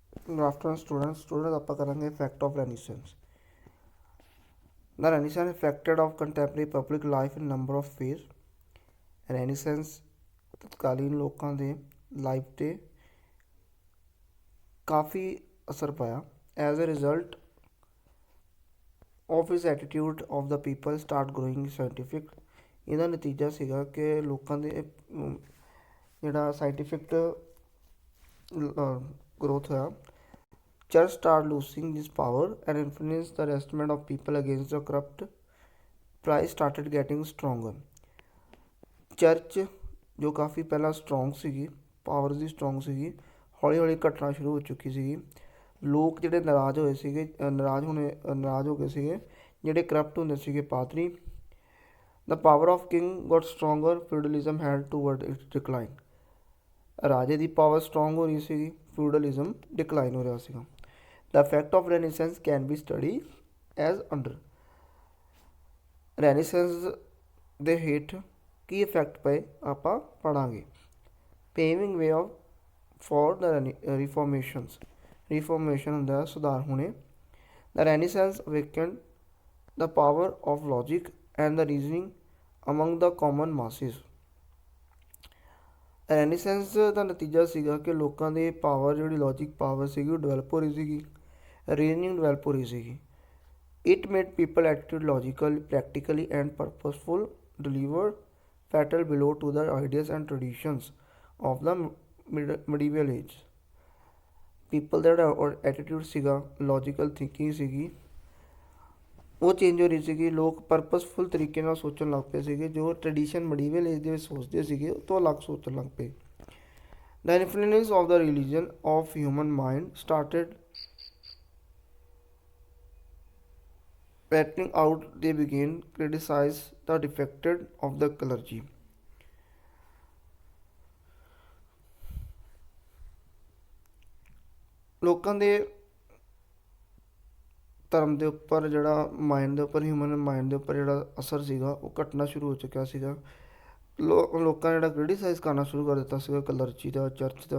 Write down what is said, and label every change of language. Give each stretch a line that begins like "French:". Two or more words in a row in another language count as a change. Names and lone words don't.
English: Good afternoon, students. Students,
Punjabi: ਆਪਾਂ ਕਰਾਂਗੇ
English: effect of Renaissance. The Renaissance affected of contemporary public life in number of ways.
Punjabi: Renaissance ਤਤਕਾਲੀਨ ਲੋਕਾਂ ਦੇ ਲਾਈਫ 'ਤੇ ਕਾਫੀ ਅਸਰ ਪਾਇਆ.
English: As a result of his attitude of the people start growing scientific.
Punjabi: ਇਹਦਾ ਨਤੀਜਾ ਸੀਗਾ ਕਿ ਲੋਕਾਂ ਦੇ ਜਿਹੜਾ
English: scientific growth
Punjabi: ਹੋਇਆ.
English: Church started losing this power and influenced the resentment of people against the corrupt. Price started getting stronger.
Punjabi: ਚਰਚ ਜੋ ਕਾਫੀ ਪਹਿਲਾਂ ਸਟਰੋਂਗ ਸੀਗੀ, ਪਾਵਰ ਦੀ ਸਟਰੋਂਗ ਸੀਗੀ, ਹੌਲੀ ਹੌਲੀ ਘਟਣਾ ਸ਼ੁਰੂ ਹੋ ਚੁੱਕੀ ਸੀਗੀ. ਲੋਕ ਜਿਹੜੇ ਨਾਰਾਜ਼ ਹੋ ਗਏ ਸੀਗੇ, ਜਿਹੜੇ ਕਰਪਟ ਹੁੰਦੇ ਸੀਗੇ ਪਾਦਰੀ.
English: The power of king got stronger. Feudalism had toward its decline.
Punjabi: ਰਾਜੇ ਦੀ
English: power strong
Punjabi: ਹੋ ਰਹੀ ਸੀਗੀ,
English: feudalism decline
Punjabi: ਹੋ ਰਿਹਾ ਸੀਗਾ.
English: The effect of Renaissance can be studied as under.
Punjabi: Renaissance ਦੇ ਹੇਠ ਕੀ ਇਫੈਕਟ ਪਏ ਆਪਾਂ ਪੜਾਂਗੇ.
English: Paving way of for the reformations.
Punjabi: Reformation ਹੁੰਦਾ ਸੁਧਾਰ ਹੋਣੇ.
English: The Renaissance awakened the power of logic and the reasoning among the common masses.
Punjabi: ਰੈਨੀਸੈਂਸ ਦਾ ਨਤੀਜਾ ਸੀਗਾ ਕਿ ਲੋਕਾਂ ਦੇ ਪਾਵਰ ਜਿਹੜੀ
English: logic power
Punjabi: ਸੀਗੀ ਉਹ ਡਿਵੈਲਪ ਹੋ ਰਹੀ ਸੀਗੀ,
English: reasoning develop
Punjabi: ਹੋ ਰਹੀ ਸੀਗੀ.
English: it made people attitude logical, practically and purposeful, deliver fatal below to the ideas and traditions of the medieval age.
Punjabi: ਪੀਪਲ ਦਾ ਜਿਹੜਾ ਐਟੀਟਿਊਡ ਸੀਗਾ,
English: logical thinking
Punjabi: ਸੀਗੀ, ਉਹ ਚੇਂਜ ਹੋ ਰਹੀ ਸੀਗੀ. ਲੋਕ ਪਰਪਸਫੁਲ ਤਰੀਕੇ ਨਾਲ ਸੋਚਣ ਲੱਗ ਪਏ ਸੀਗੇ. ਜੋ
English: tradition medieval age
Punjabi: ਦੇ ਵਿੱਚ ਸੋਚਦੇ ਸੀਗੇ ਉਹ ਤੋਂ ਅਲੱਗ ਸੋਚਣ ਲੱਗ ਪਏ.
English: The influence of the religion of human mind started patterning out. They began criticize the defected of the clergy.
Punjabi: ਲੋਕਾਂ ਦੇ ਧਰਮ ਦੇ ਉੱਪਰ ਜਿਹੜਾ ਮਾਈਂਡ ਦੇ ਉੱਪਰ,
English: human mind
Punjabi: ਦੇ ਉੱਪਰ ਜਿਹੜਾ ਅਸਰ ਸੀਗਾ ਉਹ ਘਟਣਾ ਸ਼ੁਰੂ ਹੋ ਚੁੱਕਿਆ ਸੀਗਾ. ਲੋਕਾਂ ਨੇ ਜਿਹੜਾ ਕ੍ਰਿਟੀਸਾਈਜ਼ ਕਰਨਾ ਸ਼ੁਰੂ ਕਰ ਦਿੱਤਾ ਸੀਗਾ ਕਲਰਜੀ ਦਾ, ਚਰਚ ਦਾ.